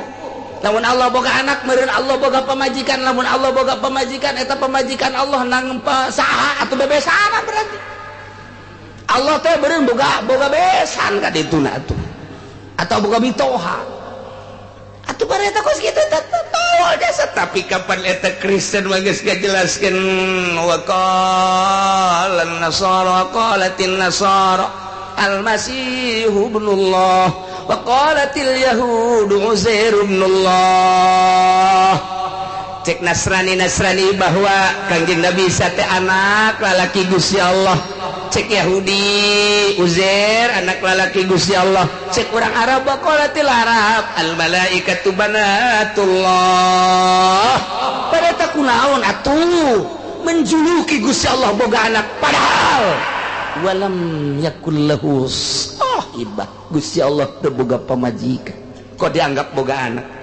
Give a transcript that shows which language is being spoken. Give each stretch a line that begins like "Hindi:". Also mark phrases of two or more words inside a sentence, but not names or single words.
Sundanese: Lamun Allah boga anak meureun Allah boga pamajikan lamun Allah boga pamajikan eta pamajikan Allah nang saha atuh bebesana berarti Allah teh beureun boga besan ka dituna atuh atau boga mitoha atuh bari eta kos kitu teh tahu jasa tapi kapan eta Kristen mah geus ngajelaskeun wa
Arabic: قال النصارى قالت النصارى المسيح ابن الله وقالت اليهود عزير ابن الله
Sundanese: cek Nasrani bahwa Kangjeng Nabi Isa teh anak lalaki Gusti Allah cek Yahudi Uzair anak lalaki Gusti Allah cek urang Arab
Arabic: وقالت العرب الملائكة بنات الله
Sundanese: pada tak kunaon atuh menjuluki Gusti Allah boga anak padahal
Arabic: ولم يكن له صاحبة
Sundanese: Gusti Allah teu boga pamajikan kok dianggap boga anak